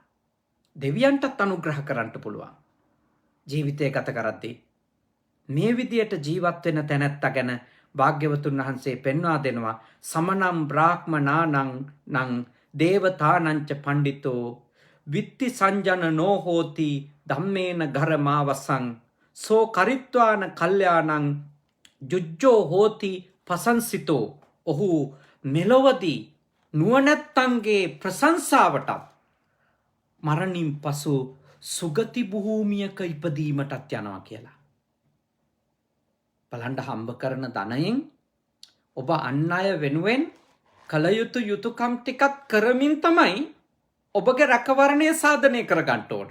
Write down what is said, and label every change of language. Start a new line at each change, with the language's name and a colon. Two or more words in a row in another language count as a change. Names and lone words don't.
Sinhala: දෙවියන්ටත් අනුග්‍රහ කරන්න පුළුවන්. ජීවිතය ගත කරද්දී මේ විදියට ජීවත් වෙන තැනැත්තා ගැන භාග්‍යවතුන් වහන්සේ පෙන්වා දෙනවා.
Pali: සමනම් බ්‍රාහ්මනානං නං දේවතානංච පණ්ඩිතෝ විත්ති සංජන නොහෝති ධම්මේන ගරමාවසං සෝ කරිත්වාන කල්යාණං ජුජ්ජෝ හෝති පසංසිතෝ.
Sinhala: ඔහු මෙලොවදී නුවණැත්තන්ගේ ප්‍රශංසාවටත් මරණින් පසු සුගති භූමියක ඉපදීමටත් යනවා කියලා. බලන්න හම්බ කරන ධනයෙන් ඔබ අන් අය වෙනුවෙන් කළ යුතු යුතුයකම් ටිකක් කරමින් තමයි ඔබගේ රැකවරණය සාධනය කරගන්න ඕන.